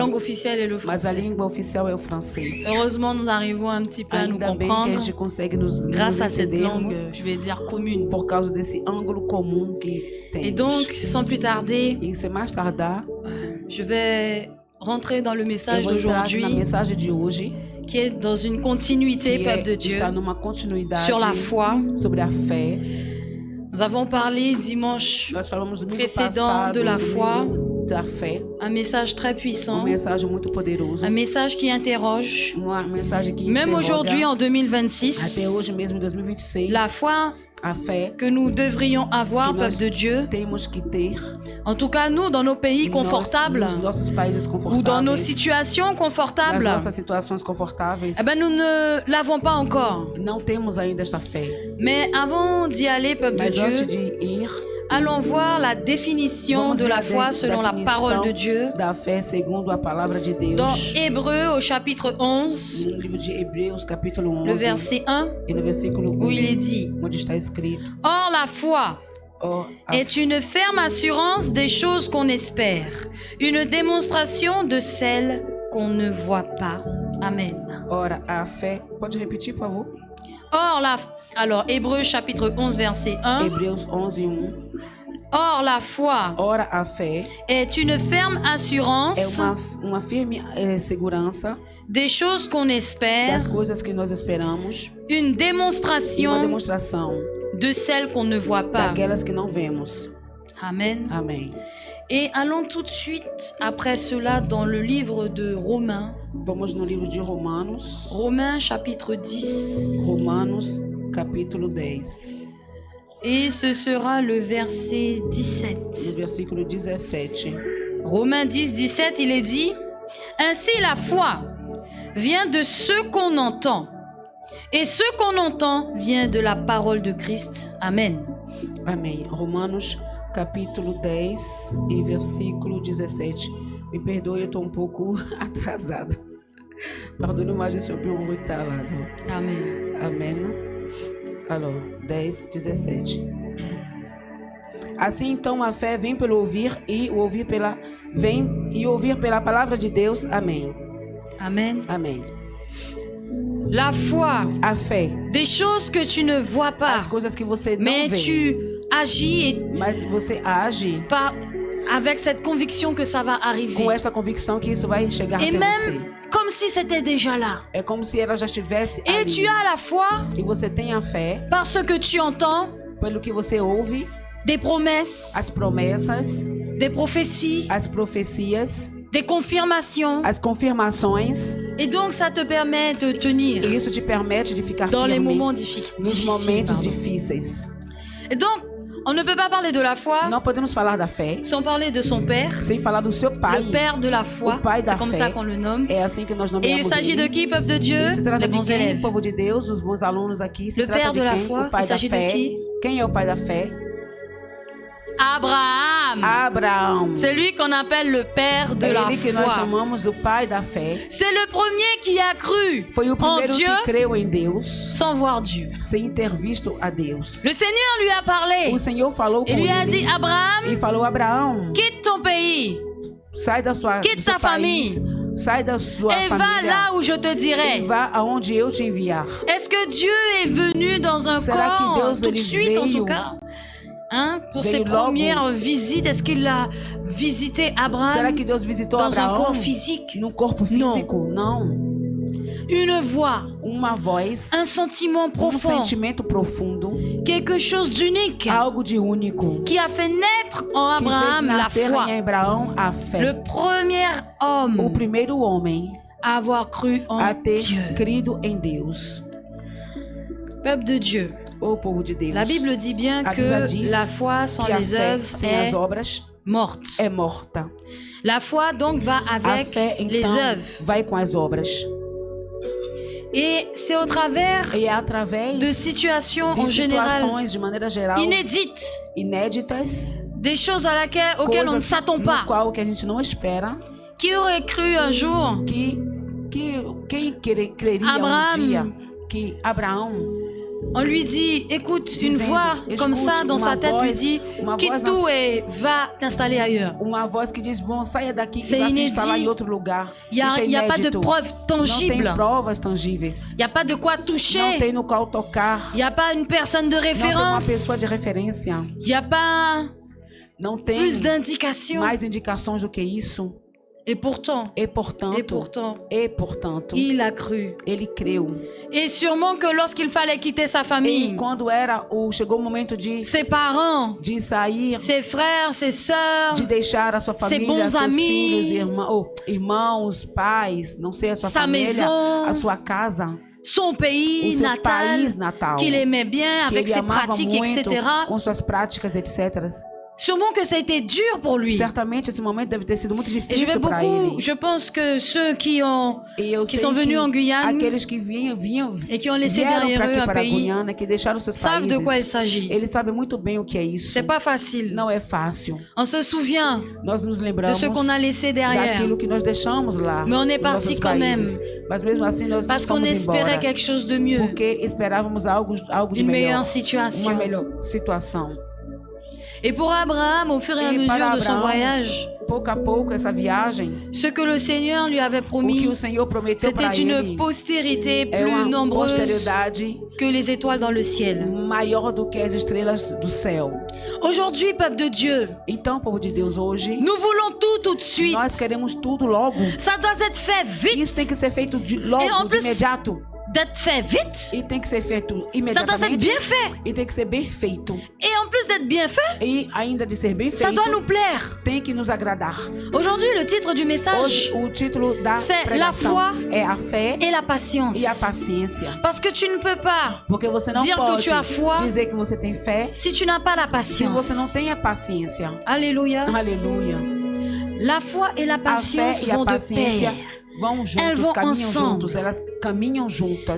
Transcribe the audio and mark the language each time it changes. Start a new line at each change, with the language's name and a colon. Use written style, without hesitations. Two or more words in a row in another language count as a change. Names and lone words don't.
French: langue officielle est le
Portuguese: mas a
French: français.
Portuguese: língua oficial é o francês.
French: Heureusement, nous arrivons un petit peu à nous
Portuguese: Ainda bem que a
French: comprendre
Portuguese: gente consegue nos
French: grâce à cette langue,
Portuguese: entendermos
French: je vais dire, commune.
Portuguese: por causa desse ângulo comum que temos.
French: Et donc, sans plus tarder,
Portuguese: E sem mais tardar,
French: je vais rentrer dans le
Portuguese: eu
French: message
Portuguese: vou entrar na
French: d'aujourd'hui,
Portuguese: mensagem de hoje,
French: qui est dans une continuité,
Portuguese: que
French: peuple de Dieu,
Portuguese: está numa continuidade
French: sur la foi.
Portuguese: sobre a fé.
French: Nous avons parlé dimanche
Portuguese: Nós falamos domingo
French: précédent
Portuguese: passado
French: de la foi,
Portuguese: da fé,
French: un message très puissant,
Portuguese: mensagem muito poderosa,
French: un message qui interroge.
Portuguese: uma mensagem que
French: Même
Portuguese: interroga.
French: aujourd'hui, en 2026,
Portuguese: Até hoje mesmo, em 2026,
French: la foi
Portuguese: a fé
French: que nous devrions avoir,
Portuguese: que
French: peuple
Portuguese: nós
French: de Dieu,
Portuguese: temos que ter
French: en tout cas nous, dans nos pays confortables,
Portuguese: nos nossos países
French: ou dans nos
Portuguese: confortáveis,
French: situations
Portuguese: nas
French: confortables,
Portuguese: nossas situações confortáveis,
French: eh ben, nous ne l'avons pas encore.
Portuguese: não temos ainda esta fé.
French: Mais avant d'y aller, peuple de
Portuguese: Mas antes
French: Dieu,
Portuguese: de ir,
French: allons voir la définition
Portuguese: vamos
French: de
Portuguese: ver
French: la
Portuguese: a
French: foi selon la parole de Dieu
Portuguese: da fé segundo a palavra de Deus.
French: dans Hébreux au chapitre 11,
Portuguese: No livro de Hebreus, capítulo 11,
French: le verset 1,
Portuguese: e no versículo 1,
French: où il est dit:
Portuguese: onde está escrito:
French: Or la foi
Portuguese: Ó, a
French: est une ferme assurance des choses qu'on espère, une démonstration de celles qu'on ne voit pas. Amen.
Portuguese: Ora, a fé. Pode repetir, por favor?
French: Or alors Hébreux chapitre 11 verset 1.
Portuguese: Hebreus 11, 1.
French: Or la foi
Portuguese: Ora, a fé
French: est une ferme assurance
Portuguese: é uma firme segurança
French: des choses qu'on espère,
Portuguese: das coisas que nós esperamos
French: une
Portuguese: e uma
French: démonstration
Portuguese: demonstração
French: de celles qu'on ne voit pas.
Portuguese: daquelas que não vemos.
French: Amen.
Portuguese: Amém.
French: Et allons tout de suite après cela dans le livre de Romains.
Portuguese: Vamos no livro de Romanos,
French: Romains chapitre 10.
Portuguese: Romanos, capítulo 10,
French: Et ce sera le verset
Portuguese: no
French: 17.
Portuguese: versículo 17.
French: Romains 10, 17, il est dit: Ainsi la foi vient de ce qu'on entend, et ce qu'on entend vient de la parole de Christ. Amen.
Portuguese: Amém. Romanos, capítulo 10 e versículo 17. Me perdoe, eu estou um pouco atrasada.
French: Pardonne-moi, je suis un peu en retard là. Amen.
Portuguese: Amém. Alors, 10, 17. Assim então a fé vem pelo ouvir e o ouvir pela ouvir pela palavra de Deus. Amém.
French: Amen.
Portuguese: Amém.
French: La foi,
Portuguese: A fé,
French: des choses que tu ne vois pas,
Portuguese: as coisas que você não
French: mais
Portuguese: vê,
French: tu agis
Portuguese: mas você age
French: avec cette conviction que ça va arriver.
Portuguese: com esta convicção que isso vai chegar
French: Et
Portuguese: até
French: même
Portuguese: você.
French: comme si c'était déjà là.
Portuguese: É como se ela já estivesse
French: Et
Portuguese: ali.
French: tu as la foi
Portuguese: E você tem a fé
French: parce que tu entends
Portuguese: pelo que você ouve,
French: des promesses,
Portuguese: as promessas,
French: des prophéties,
Portuguese: as profecias,
French: des confirmations.
Portuguese: as confirmações,
French: Et donc ça te permet de tenir
Portuguese: e isso te permite de ficar
French: dans les
Portuguese: firme
French: moments
Portuguese: nos
French: difficiles.
Portuguese: momentos
French: pardon.
Portuguese: difíceis.
French: Et donc, on ne peut pas parler de la foi
Portuguese: Não podemos falar da fé
French: sans parler de son père,
Portuguese: sem falar do seu pai.
French: le père de la foi.
Portuguese: O pai da
French: C'est comme
Portuguese: fé.
French: ça qu'on le nomme.
Portuguese: É assim que nós
French: Et il
Portuguese: nomeamos
French: s'agit de
Portuguese: ele.
French: qui, peuple de Dieu?
Portuguese: E se trata
French: Les
Portuguese: de
French: bons
Portuguese: quem?
French: élèves.
Portuguese: O povo de Deus, os bons alunos aqui. Se
French: Le
Portuguese: trata
French: père
Portuguese: de
French: de la
Portuguese: quem?
French: foi.
Portuguese: O pai
French: Il
Portuguese: da
French: s'agit de
Portuguese: fé.
French: qui?
Portuguese: Quem é o pai da fé?
French: Abraham.
Portuguese: Abraão.
French: C'est lui qu'on appelle le père de
Portuguese: É
French: la
Portuguese: ele que nós
French: foi.
Portuguese: chamamos do pai da fé.
French: C'est le premier qui a cru
Portuguese: Foi o
French: en
Portuguese: primeiro
French: Dieu
Portuguese: que creu em Deus
French: sans voir Dieu.
Portuguese: sem ter visto a Deus.
French: Le Seigneur lui a parlé
Portuguese: O Senhor falou com
French: et lui a
Portuguese: ele
French: dit: Abraham,
Portuguese: e falou: Abraão,
French: quitte ton pays
Portuguese: sai da sua
French: Quitte
Portuguese: do seu
French: ta
Portuguese: país, sai da sua
French: et va
Portuguese: família
French: là où je te
Portuguese: e
French: dirai.
Portuguese: vá aonde eu te enviar.
French: Est-ce que Dieu est venu dans un
Portuguese: Será que
French: corps
Portuguese: Deus,
French: tout de
Portuguese: ele
French: suite en
Portuguese: veio-
French: tout cas? Hein, pour
Portuguese: veio
French: ses
Portuguese: logo?
French: premières visites, est-ce qu'il a visité
Portuguese: Será
French: Abraham
Portuguese: que Deus visitou
French: dans un
Portuguese: Abraão
French: corps physique?
Portuguese: num corpo Não. físico? Não.
French: Une voix,
Portuguese: Uma voz,
French: un sentiment profond,
Portuguese: sentimento profundo,
French: quelque chose d'unique
Portuguese: algo de único
French: qui a fait naître en
Portuguese: que fez
French: Abraham la
Portuguese: nascer
French: foi.
Portuguese: em Abraão a fé.
French: Le premier
Portuguese: O
French: homme
Portuguese: primeiro homem
French: à avoir cru
Portuguese: a
French: en
Portuguese: ter
French: Dieu.
Portuguese: crido em Deus.
French: Peuple de Dieu.
Portuguese: O povo de Deus.
French: La Bible dit bien
Portuguese: A Bíblia
French: que
Portuguese: diz
French: la foi sans
Portuguese: que a
French: les
Portuguese: fé
French: œuvres
Portuguese: sem
French: est
Portuguese: as obras
French: morte.
Portuguese: é morta.
French: La foi donc va
Portuguese: A
French: avec
Portuguese: fé
French: les
Portuguese: então
French: œuvres.
Portuguese: vai com as obras.
French: Et c'est au travers
Portuguese: E é através
French: de situations
Portuguese: de
French: en général
Portuguese: situações de maneira geral
French: inédites,
Portuguese: inéditas,
French: des choses auxquelles on ne
Portuguese: coisas
French: s'attend
Portuguese: no
French: pas.
Portuguese: qual que a gente não espera,
French: Qui aurait cru un jour
Portuguese: que quem creria
French: Abraham
Portuguese: um dia que Abraão
French: On lui dit, écoute, une
Portuguese: Dizendo,
French: voix comme ça
Portuguese: escute
French: dans sa
Portuguese: uma
French: tête lui
Portuguese: voz-
French: dit,
Portuguese: uma
French: quitte
Portuguese: voz
French: tout
Portuguese: na-
French: et va t'installer ailleurs.
Portuguese: Uma voz que diz, bom, saia daqui
French: C'est
Portuguese: e vá se
French: inédit.
Portuguese: instalar em outro lugar.
French: Il n'y a pas de
Portuguese: inédito.
French: preuves
Portuguese: Não
French: tangibles.
Portuguese: tem provas tangíveis.
French: Il n'y a pas de quoi
Portuguese: Não
French: toucher.
Portuguese: tem no qual tocar.
French: Il n'y a pas une personne de
Portuguese: Não tem uma
French: référence.
Portuguese: pessoa de referência.
French: Il n'y a pas
Portuguese: Não tem
French: plus d'indications.
Portuguese: mais indicações do que isso.
French: Et pourtant,
Portuguese: E portanto,
French: il a cru.
Portuguese: ele creu.
French: Et sûrement que lorsqu'il fallait quitter sa
Portuguese: E
French: famille,
Portuguese: quando chegou o momento de
French: ses parents,
Portuguese: sair,
French: ses frères, ses sœurs,
Portuguese: de deixar a sua família,
French: bons
Portuguese: seus
French: amis,
Portuguese: filhos, irmãos, pais, não sei, a sua
French: sa
Portuguese: família,
French: maison,
Portuguese: a sua casa,
French: son
Portuguese: o
French: pays
Portuguese: seu
French: natal,
Portuguese: país natal,
French: qu'il aimait bien
Portuguese: que
French: avec
Portuguese: ele
French: ses
Portuguese: amava
French: pratiques,
Portuguese: muito,
French: etc.
Portuguese: com suas práticas, etc.
French: Sûrement que ça a été dur pour lui.
Portuguese: Certamente esse momento deve ter sido muito
French: Et je
Portuguese: difícil
French: vais
Portuguese: para
French: beaucoup,
Portuguese: ele.
French: je pense que ceux qui
Portuguese: Qui
French: sont venus en Guyane
Portuguese: aqueles que vinham
French: et qui ont laissé
Portuguese: vieram
French: derrière
Portuguese: para
French: eux
Portuguese: aqui,
French: un
Portuguese: para a
French: pays,
Portuguese: Guiana, que deixaram seus
French: savent de quoi il
Portuguese: países.
French: s'agit.
Portuguese: Eles sabem muito bem o que é isso.
French: C'est pas facile.
Portuguese: Não é fácil.
French: On se souvient
Portuguese: Nós nos
French: de
Portuguese: lembramos
French: ce qu'on a laissé derrière.
Portuguese: daquilo que nós deixamos lá.
French: Mais on est
Portuguese: nos
French: parti
Portuguese: nossos
French: quand
Portuguese: países. Mas mesmo assim nós
French: Parce qu'on
Portuguese: estamos
French: espérait
Portuguese: embora.
French: quelque chose de mieux,
Portuguese: Porque esperávamos algo de
French: une
Portuguese: melhor.
French: meilleure
Portuguese: Uma
French: situation.
Portuguese: melhor situação.
French: Et pour Abraham, au fur et à Et mesure
Portuguese: para
French: de son
Portuguese: Abraão,
French: voyage,
Portuguese: Pouco a pouco, essa viagem,
French: ce que le Seigneur lui avait
Portuguese: o que
French: promis,
Portuguese: o Senhor prometeu para
French: c'était une
Portuguese: ele
French: postérité
Portuguese: é
French: plus
Portuguese: uma
French: nombreuse
Portuguese: posterioridade
French: que les étoiles dans le ciel.
Portuguese: maior do que as estrelas do céu.
French: Aujourd'hui, peuple de Dieu,
Portuguese: Então, povo de Deus, hoje,
French: nous voulons tout de suite.
Portuguese: nós queremos tudo logo.
French: Ça doit être fait
Portuguese: Isso tem
French: vite,
Portuguese: que ser feito
French: Et en
Portuguese: logo, de
French: plus,
Portuguese: imediato.
French: d'être fait vite.
Portuguese: E tem que ser feito
French: Ça doit être
Portuguese: imediatamente.
French: bien fait.
Portuguese: E tem que ser bem feito.
French: Et en plus d'être bien fait,
Portuguese: E ainda de ser bem
French: ça
Portuguese: feito,
French: doit nous plaire.
Portuguese: tem que nos agradar.
French: Aujourd'hui, le titre du message
Portuguese: Hoje, o título da
French: C'est
Portuguese: pregação
French: la
Portuguese: é a fé
French: est la patience.
Portuguese: e a paciência.
French: Parce que tu ne peux pas
Portuguese: Porque você não
French: dire que
Portuguese: pode
French: tu as foi
Portuguese: dizer que você tem fé
French: si tu n'as pas la
Portuguese: se você não
French: patience.
Portuguese: tem a paciência.
French: Alléluia.
Portuguese: Aleluia.
French: La foi et la
Portuguese: A fé
French: patience
Portuguese: e a
French: vont de
Portuguese: paciência
French: pair.
Portuguese: vão
French: Elles
Portuguese: juntos,
French: vont
Portuguese: caminham
French: ensemble.
Portuguese: juntos, elas caminham juntas.